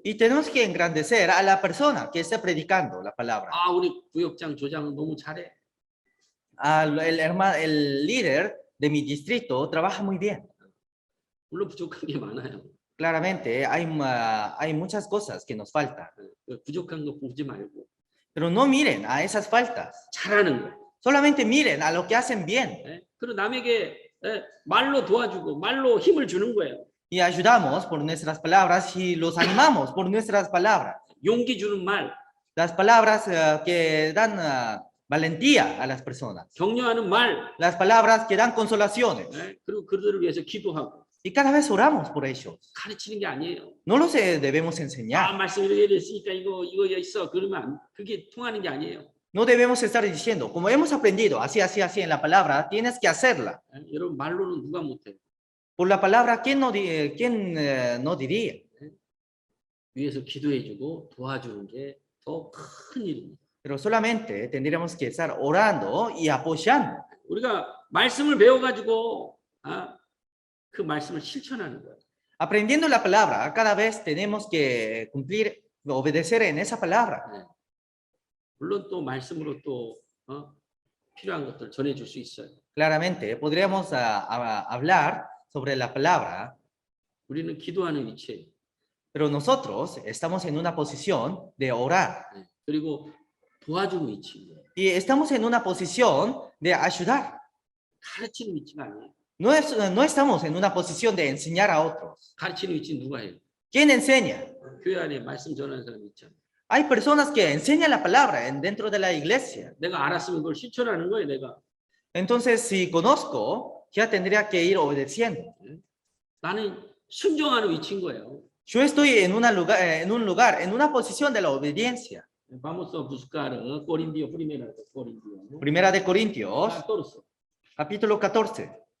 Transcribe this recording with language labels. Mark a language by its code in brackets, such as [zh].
[es] y tenemos que engrandecer a la persona que está predicando la palabra. [ko] 아, 우리 구역장 조장은 너무 잘해. [es] El líder de mi distrito trabaja muy bien. [ko] 물론 부족한 게 많아요. [es] Claramente hay muchas cosas que nos faltan, [ko] 부족한 거 보지 말고 [es] pero no miren a esas faltas. [ko] 잘하는 거. [es] Solamente miren a lo que hacen bien [ko] 예? 그리고 남에게 말로 도와주고 말로 힘을 주는 거예요. [es] y ayudamos por nuestras palabras y los animamos por nuestras palabras. [ko] 용기 주는 말, [es] Las palabras que dan valentía a las personas. [ko] 격려하는 말, [es] Las palabras que dan consolaciones. [ko] 예? 그리고 그들을 위해서 기도하고 [es] Y cada vez oramos por ellos. [ko] 가르치는 게 아니에요. [es] No los debemos 아, enseñar. [ko] 말씀 이렇게 됐으니까 이거 있어. 그러면 그게 통하는 게 아니에요. [es] No debemos estar diciendo, como hemos aprendido, así en la palabra, tienes que hacerla. [ko] 예? 여러분 말로는 누가 못해요. [es] Por la palabra, ¿quién no diría? [ko] 위해서 기도해주고 도와주는 게 더 큰 일입니다. [es] Pero solamente tendríamos que estar orando y apoyando. [ko] 우리가 말씀을 배워가지고 그 말씀을 실천하는 거예요. [es] Aprendiendo la palabra, cada vez tenemos que cumplir, obedecer en esa palabra. [ko] 네. 물론 또 말씀으로 또 필요한 것들 전해줄 수 있어요. [es] Claramente, podríamos hablar sobre la palabra, [ko] 우리는 기도하는 위치예요. [es] pero nosotros estamos en una posición de orar. [ko] 네. 그리고 도와주는 위치예요. [es] Y estamos en una posición de ayudar. [ko] 가르치는 위치가 아니에요. [es] No estamos en una posición de enseñar a otros. [ko] 가르치는 위치는 누가 해요? [es] ¿Quién enseña? [ko] 교회 안에 말씀 전하는 사람이 있잖아요. [es] Hay personas que enseñan la palabra dentro de la iglesia. [ko] 내가 알았으면 그걸 실천하는 거예요, 내가. [es] Entonces, si conozco, ya tendría que ir obedeciendo. [ko] 나는 순종하는 위치인 거예요. [es] Yo estoy en en una posición de la obediencia. Vamos a buscar Corintios, primera de Corintios. Primera de Corintios, 14. capítulo 14.